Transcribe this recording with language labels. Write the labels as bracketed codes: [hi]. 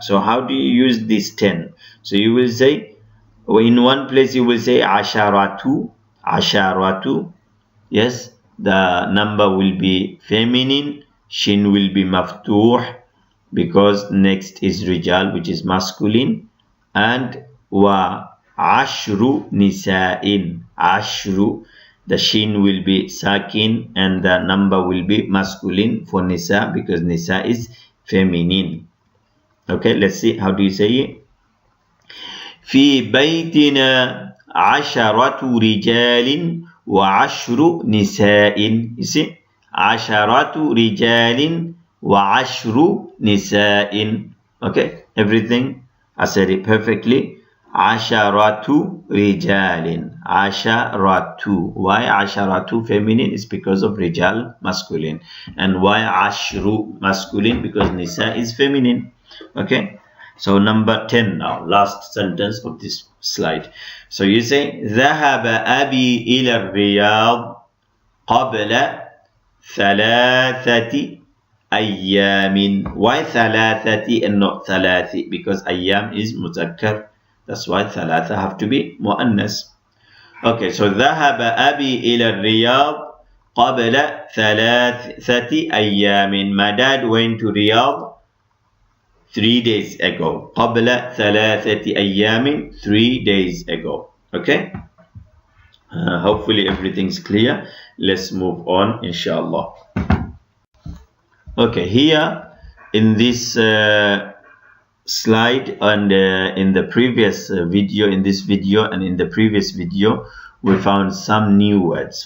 [en] So how do you use this 10? So you will say, in one place you will say [ar] عشرة. عشرة. [en] Yes, the number will be feminine. Shin will be [ar] مفتوح [en] because next is rijal, which is masculine. And [ar] وعشر نساء. [en] عشر, the shin will be sakin and the number will be masculine for nisa because nisa is feminine. Okay, let's see how do you say it. [ar] في بيتنا 10 رجال و10 نساء. [en] You see, [ar] 10 رجال و10 نساء. [en] Okay, everything I said it perfectly. [ar] 10 رجال. 10. [en] Why 10 feminine? Is because of rijal masculine. And why 10 masculine? Because nisa is feminine. Okay, so number 10 now, last sentence of this slide. So you say [ar] ذهب أبي إلى الرياض قبل 3 أيام. [en] Why 3 and not 3? Because أيام is muzakkar. That's why 3 have to be muannas. Okay, so [ar] ذهب أبي إلى الرياض قبل 3 أيام. [en] My dad went to Riyadh 3 days ago. [ar] قبل 3 أيام, [en] 3 days ago. Okay, hopefully everything's clear. Let's move on inshallah. Okay, here in this slide and in the previous video, in this video and in the previous video, we found some new words.